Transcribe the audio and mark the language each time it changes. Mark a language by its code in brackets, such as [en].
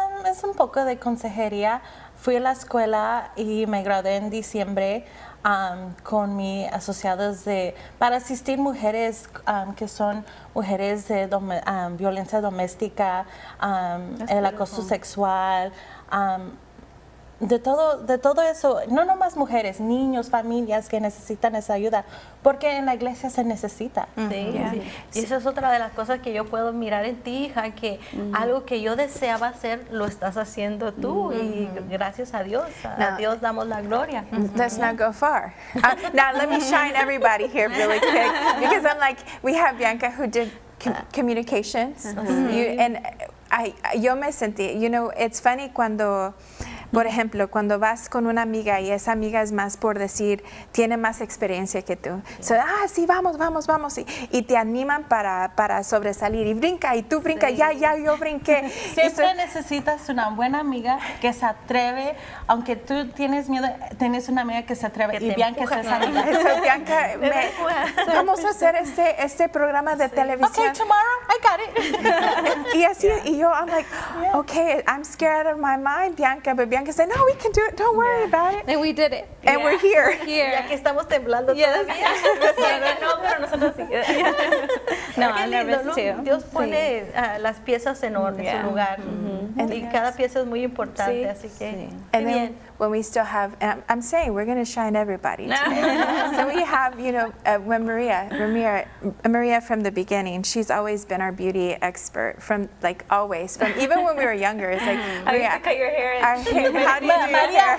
[es] Es un poco de consejería. Fui a la escuela y me gradué en diciembre con mis asociados para asistir mujeres que son mujeres de violencia doméstica, el acoso sexual, de todo eso, no nomás mujeres, niños, familias que necesitan esa ayuda, porque en la iglesia se necesita. Y esa es otra de las cosas que yo puedo mirar en ti, hija, que algo que yo deseaba hacer, lo estás haciendo tú, y gracias a Dios Dios damos la gloria. [en] Let's not go far. Now let me shine everybody here really quick, because I'm like, we have Bianca who did communications, and [es] yo me sentí, [en] it's funny [es] cuando Por ejemplo, cuando vas con una amiga y esa amiga es más por decir, tiene más experiencia que tú. So, sí, vamos. Y te animan para sobresalir. Y brinca, y tú brinca, ya, yo brinqué. Siempre necesitas una buena amiga que se atreve, aunque tú tienes miedo, tienes una amiga que se atreve. Y Bianca es esa amiga. Bianca, vamos a hacer este programa de televisión. [en] Okay, tomorrow, I got it. [es] Y así, y yo, [en] I'm like, okay, I'm scared out of my mind, Bianca. But Bianca said, no, we can do it. Don't worry about it. And we did it. And we're here. [es] Y aquí estamos temblando todavía. No, pero nosotros sí. [en] No, I'm nervous too. [es] Dios pone las piezas en su lugar. Y cada pieza es muy importante, así que [en] And then when we still have, and I'm saying we're going to shine everybody. So we have, when Maria from the beginning, she's always been our beauty expert from always, from even when we were younger. It's like, I used to cut your hair. How do you do your hair?